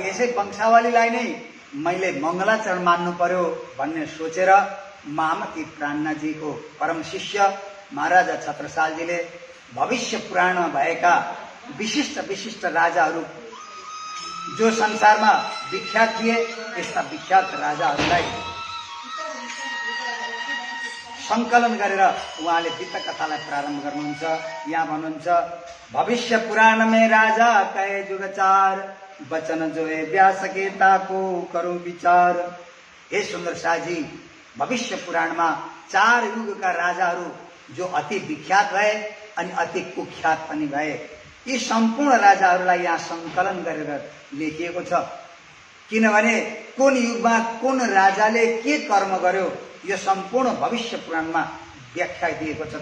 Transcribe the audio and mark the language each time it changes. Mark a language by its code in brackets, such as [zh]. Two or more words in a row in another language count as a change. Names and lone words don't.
[ne] यसै वंशावलीलाई नै मैले मङ्गलाचरण मान्नु पर्यो भन्ने सोचेर महामती प्राणनाथजीको परम शिष्य महाराजा छत्रसालजीले भविष्य पुराणमा भएका विशिष्ट विशिष्ट राजाहरू जो संसारमा विख्यात थिए, यस्ता विख्यात राजाहरूलाई संकलन गरेर उहाँले वितक कथालाई प्रारम्भ गर्नुहुन्छ। यहाँ भन्नुहुन्छ, [hi] भविष्य पुराण में राजा कहे जुगचार, वचन जो है व्यास के ताको करूं विचार। [ne] हे सुन्दर शाहजी, भविष्य पुराणमा 4 युगका राजाहरू जो अति विख्यात भए अनि अति कुख्यात पनि भए, यी सम्पूर्ण राजाहरूलाई यहाँ संकलन गरेर लेखिएको छ। किनभने कुन युगमा कुन राजाले के कर्म गर्यो यो सम्पूर्ण भविष्य पुराणमा व्याख्या दिएको छ।